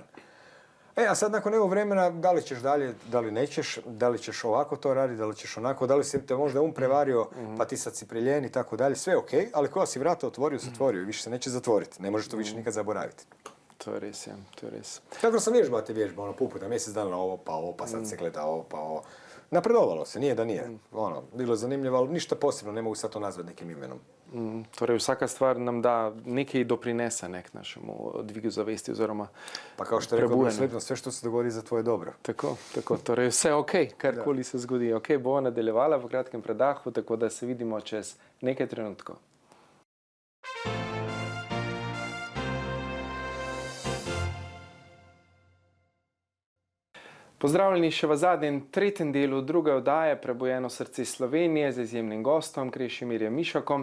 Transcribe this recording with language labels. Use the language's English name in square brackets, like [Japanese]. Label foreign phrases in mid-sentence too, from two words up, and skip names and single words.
[Croatian] A sad nakon nekog vremena, da li ćeš dalje, da li nećeš, da li ćeš ovako to raditi, da li ćeš onako, da li si te možda prevario, pa ti sad si priljen i tako dalje, sve ok, ali koja si vrata otvorio, zatvorio i više se neće zatvoriti. Ne možeš to više nikad zaboraviti. [Slovenian] To je res, ja, to je res. [Croatian] Tako sam vježbao te vježbe, puta, mjesec dana ovo, pa sad se gleda ovo, pa ovo. Napredovalo se, nije da nije. Bilo je zanimljivo, ali ništa posebno, ne mogu sad to nazvati nekim imenom. [Slovenian] Torej, vsaka stvar nam da nekaj doprinese našemu dvigu zavesti oziroma [Croatian] pa kao što je rekao Bruce Lipton, sve što se dogodi za tvoje dobro. Tako. [Slovenian] Torej, vse ok, karkoli se zgodi. Ok, bova nadaljevala v kratkem predahu, tako da se vidimo čez nekaj trenutkov. Pozdravljeni še v zadnjem, tretjem delu druge oddaje Prebujeno srce Slovenije z izjemnim gostom Krešimirjem Mišakom.